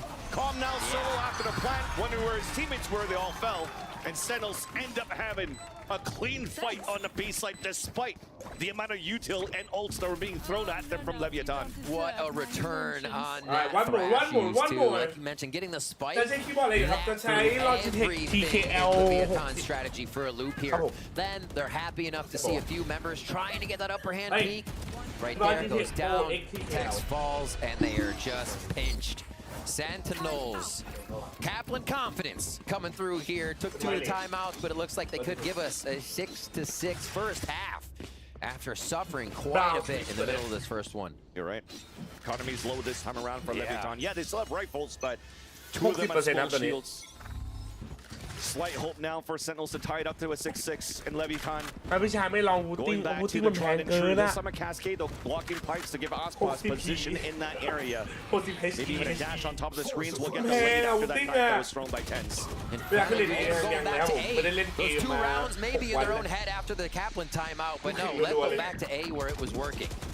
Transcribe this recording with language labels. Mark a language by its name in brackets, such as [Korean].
[English] Calm now solo after the plant, wondering where his teammates were. They all fell. And Sentinels end up having a clean fight on the B side despite the amount of util and ults that were being thrown at them from Leviathan. What a return on that one more. Like you mentioned, getting the spike. [Thai] จะใช้คีย์บอร์ดอะไรครับจะใช้ Logitech TKL [English] strategy for a loop here. Then they're happy enough to see a few members trying to get that upper hand peak. Right there goes down. Tex falls, and they are just pinched. Sentinels. Kaplan confidence coming through here. Took 2 timeouts, but it looks like they could give us a 6-6 first half after suffering quite a bit in the middle of this first one. You're right. Economy's low this time around for Leviathan. Yeah, they still have rifles, but 2 of them have small shields. Slight hope now for Sentinels to tie it up to a 6-6 in Leviathan. [Thai] พี่ชายไม่ลองวูตติ้งวูตติ้งมันแพงเกินนะ [English] Summer Cascade, though, blocking pipes to give Aspas position in that area. Maybe even a dash on top of the screens will get the lead after that back that was thrown by Tens. Going back to A. Those 2 rounds maybe in their own head after the Kaplan timeout, but no, let's go back to A where it was working.